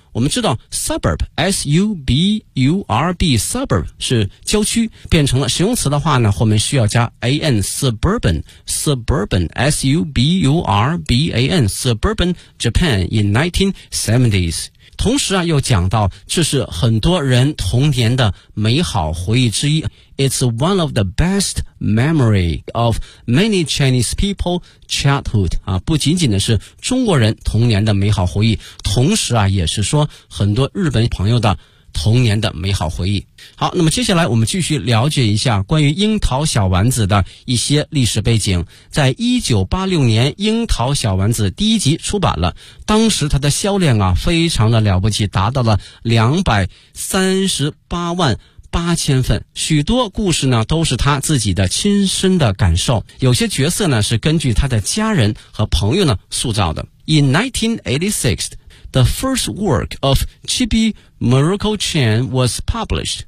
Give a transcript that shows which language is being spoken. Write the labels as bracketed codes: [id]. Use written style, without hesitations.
[zh] 我们知道 suburb S-U-B-U-R-B suburb 是郊区，变成了形容词的话呢，后面需要加 an suburban， suburban S-U-B-U-R-B-A-N [en] suburban Japan in 1970s。 [zh] 同时啊，又讲到这是很多人童年的美好回忆之一。 [en] It's one of the best memory of many Chinese people childhood. [zh] 啊，不仅仅的是中国人童年的美好回忆，同时啊，也是说很多日本朋友的童年的美好回忆。好，那么接下来我们继续了解一下关于樱桃小丸子的一些历史背景。在1986年樱桃小丸子第一集出版了，当时它的销量啊非常的了不起，达到了238万8000份，许多故事呢都是他自己的亲身的感受，有些角色呢是根据他的家人和朋友呢塑造的。 [en] In 1986, the first work of Chibi Miracle Chan was published.